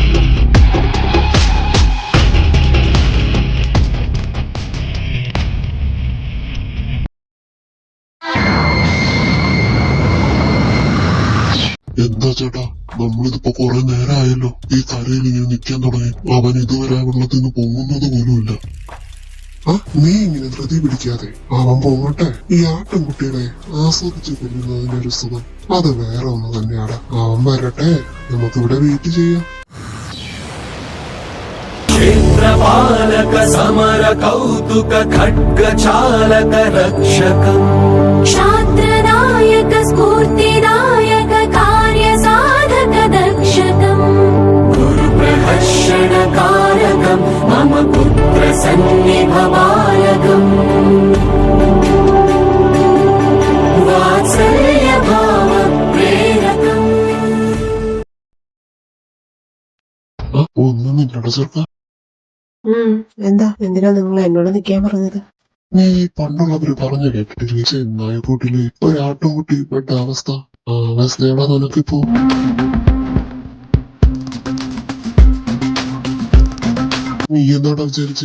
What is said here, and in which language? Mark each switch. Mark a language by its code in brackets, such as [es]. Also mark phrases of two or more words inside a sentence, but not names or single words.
[ml] എന്താ ചേട്ടാ, നമ്മളിതിപ്പോ കുറെ നേരമായല്ലോ ഈ കരയിൽ ഇങ്ങനെ നിൽക്കാൻ തുടങ്ങി. അവൻ ഇതുവരെ വെള്ളത്തിൽ നിന്ന് പൊങ്ങുന്നത് പോലുമില്ല. ആ, നീ ഇങ്ങനെ ധൃതി പിടിക്കാതെ അവൻ പോകട്ടെ. ഈ ആട്ടിൻകുട്ടികളെ ആസ്വദിച്ച് കൊല്ലുന്നതിന്റെ ഒരു സുഖം അത് വേറെ ഒന്ന് തന്നെയാണ്. അവൻ വരട്ടെ, നമുക്കിവിടെ വെയിറ്റ് ചെയ്യാം. [sa] क्षेत्रपालक समर कौतुक खड्ग चालक रक्षकम् क्षात्रनायक स्फूर्तिदायक कार्य साधक दक्षकम् गुरुप्रहर्षण कारकम् मम पुत्र सन्निभवायकम् वात्सल्य भाव प्रेरकम्. [ml] ഒന്നും ചെറുക്ക, എന്താ, എന്തിനാ നിങ്ങൾ എന്നോട് നിൽക്കാൻ പറഞ്ഞത്? നീ പണ്ടുള്ളവര് പറഞ്ഞു കേട്ടിട്ടില്ലേ, ചെന്നായക്കൂട്ടില് ഒരാട്ടുംകുട്ടി പെട്ട അവസ്ഥ. ആ അവസ്ഥയാണോ നിനക്കിപ്പോ? നീ എന്താടാ വിചാരിച്ചേ?